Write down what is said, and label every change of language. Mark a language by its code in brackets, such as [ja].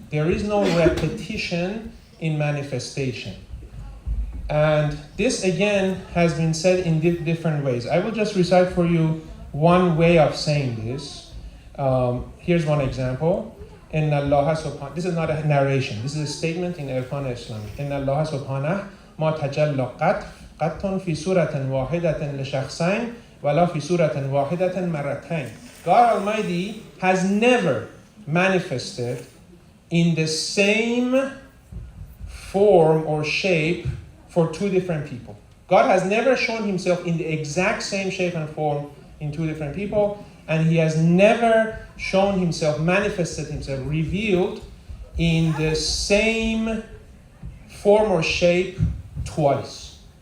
[en] There is no repetition in manifestation. And this again has been said in different ways. I will just recite for you one way of saying this. Here's one example. [ar] إن الله سبحانه. [en] This is not a narration. This is a statement in Irfan Islam. [ar] إن الله سبحانه ما تجلى قط في سورة واحدة لشخصين ولا في سورة واحدة مرتين. [en] God Almighty has never manifested in the same form or shape for two different people. God has never shown himself in the exact same shape and form in two different people, and he has never shown himself, manifested himself, revealed in the same form or shape twice.